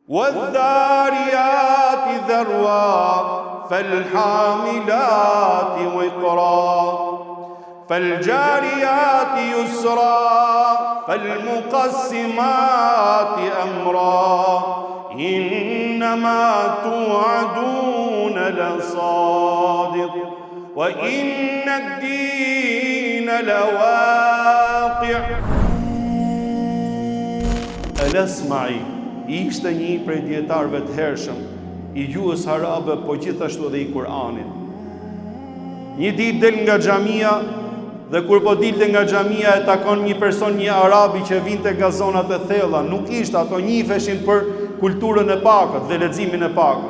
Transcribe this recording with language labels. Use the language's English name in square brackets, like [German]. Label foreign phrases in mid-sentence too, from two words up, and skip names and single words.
[Arabic] وَالذَّارِيَاتِ ذَرْوًا فَالْحَامِلَاتِ وِقْرًا فَالْجَارِيَاتِ يُسْرًا فَالْمُقَسِّمَاتِ أَمْرًا إِنَّمَا تُوعَدُونَ لَصَادِقٌ وَإِنَّ الدِّينَ لَوَاقِعٌ. [Albanian] El-Asma'i ishte një prej dietarëve të hershëm i gjuhës arabe, po gjithashtu edhe i Kur'anit. Një ditë del nga xhamia dhe kur po dilte nga xhamia e takon një person, një arabi që vinte nga zonat e thella, nuk ishte, ato njiheshin për kulturën e pakët dhe leximin e pakët.